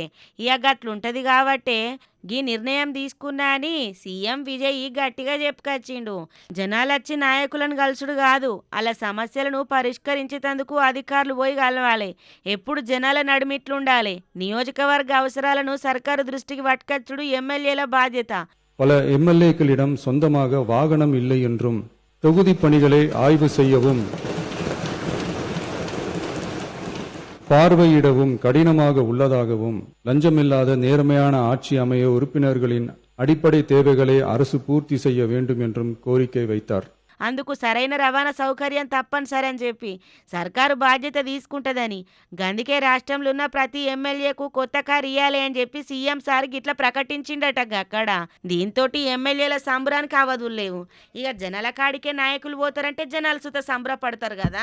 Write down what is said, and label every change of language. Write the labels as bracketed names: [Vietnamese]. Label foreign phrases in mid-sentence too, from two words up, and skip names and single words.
[Telugu] ఇక గట్లుంటది కాబట్టే ఈ నిర్ణయం తీసుకున్నా అని సీఎం విజయ్ గట్టిగా చెప్పుకొచ్చిండు. జనాలొచ్చి నాయకులను కలుసుడు కాదు, అలా సమస్యలను పరిష్కరించేందుకు అధికారులు పోయి కలవాలి. ఎప్పుడు జనాల నడిమిట్లుండాలి. నియోజకవర్గ అవసరాలను సర్కారు దృష్టికి పట్టుకొచ్చుడు ఎమ్మెల్యేల బాధ్యత. [Tamil] பல எம்எல்ஏக்களிடம் சொந்தமாக வாகனம் இல்லை என்றும் தொகுதி பணிகளை ஆய்வு செய்யவும் பார்வையிடவும் கடினமாக உள்ளதாகவும் லஞ்சமில்லாத நேர்மையான ஆட்சி அமைய உறுப்பினர்களின் அடிப்படை தேவைகளை அரசு பூர்த்தி செய்ய வேண்டும் என்றும் கோரிக்கை வைத்தார். [Telugu] అందుకు సరైన రవాణా సౌకర్యం తప్పనిసరి అని చెప్పి సర్కారు బాధ్యత తీసుకుంటుందని, గందుకే రాష్ట్రంలో ఉన్న ప్రతి ఎమ్మెల్యేకు కొత్త కారు ఇయ్యాలి అని చెప్పి సీఎం సార్ గిట్లా ప్రకటించిండట అక్కడ. దీంతో ఎమ్మెల్యేల సంబరానికి అవధులు లేవు. ఇక జనాల కాడికే నాయకులు పోతారంటే జనాలు సుత సంబరపడతారు కదా.